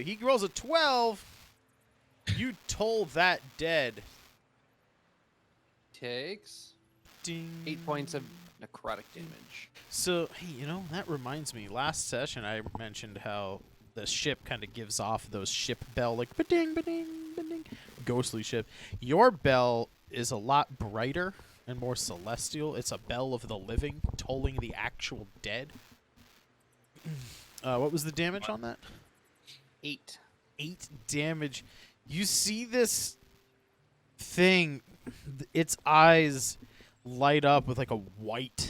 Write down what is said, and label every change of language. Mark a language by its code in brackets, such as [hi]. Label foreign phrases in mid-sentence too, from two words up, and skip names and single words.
[en] He rolls a 12. You toll that dead. Takes Ding. 8 points of necrotic damage. So, hey, you know, that reminds me. Last session, I mentioned how the ship kind of gives off those ship bell, like, ba-ding, ba-ding, ba-ding, ghostly ship. Your bell is a lot brighter and more celestial. It's a bell of the living, tolling the actual dead. What was the damage on that? 8. 8 damage. You see this thing, its eyes light up with like a white.